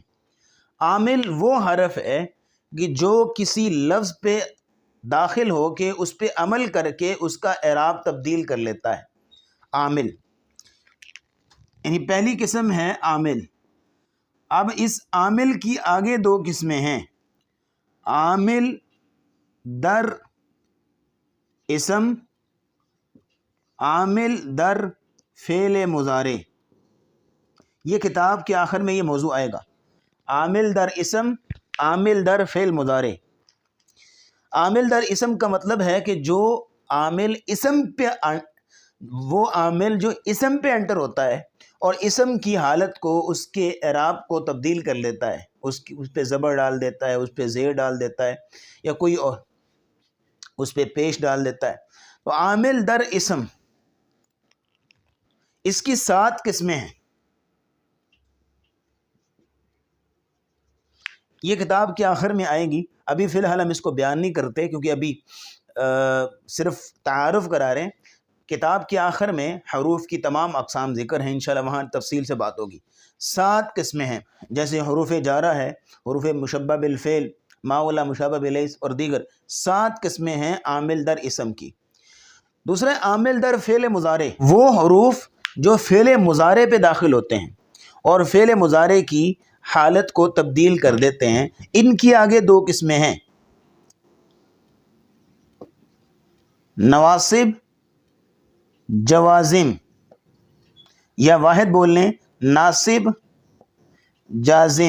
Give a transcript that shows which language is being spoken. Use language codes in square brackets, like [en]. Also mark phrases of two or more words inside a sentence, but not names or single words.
[ur] عامل وہ حرف ہے کہ جو کسی لفظ پہ داخل ہو کے اس پہ عمل کر کے اس کا اعراب تبدیل کر لیتا ہے، عامل۔ یعنی پہلی قسم ہے عامل۔ اب اس عامل کی آگے دو قسمیں ہیں، عامل در اسم، عامل در فعل مضارع۔ یہ کتاب کے آخر میں یہ موضوع آئے گا، عامل در اسم، عامل در فعل مضارع۔ عامل در اسم کا مطلب ہے کہ جو عامل اسم پہ، وہ عامل جو اسم پہ انٹر ہوتا ہے اور اسم کی حالت کو، اس کے اعراب کو تبدیل کر لیتا ہے، اس پہ زبر ڈال دیتا ہے، اس پہ زیر ڈال دیتا ہے، یا کوئی اور اس پہ پیش ڈال دیتا ہے، تو عامل در اسم۔ اس کی 7 قسمیں ہیں۔ یہ کتاب کے آخر میں آئے گی، ابھی فی الحال ہم اس کو بیان نہیں کرتے کیونکہ ابھی صرف تعارف کرا رہے ہیں۔ کتاب کے آخر میں حروف کی تمام اقسام ذکر ہیں، انشاءاللہ وہاں تفصیل سے بات ہوگی۔ 7 قسمیں ہیں، جیسے حروف جارہ ہے، حروف مشبہ بالفعل، [ar] ما ولا مشابہ بلیس [ur] اور دیگر 7 قسمیں ہیں عامل در اسم کی۔ دوسرا عامل در فعل مضارع، وہ حروف جو فعل مضارع پہ داخل ہوتے ہیں اور فعل مضارع کی حالت کو تبدیل کر دیتے ہیں۔ ان کی آگے 2 قسمیں ہیں، نواصب، جوازم، یا واحد بول لیں ناصب، جازم۔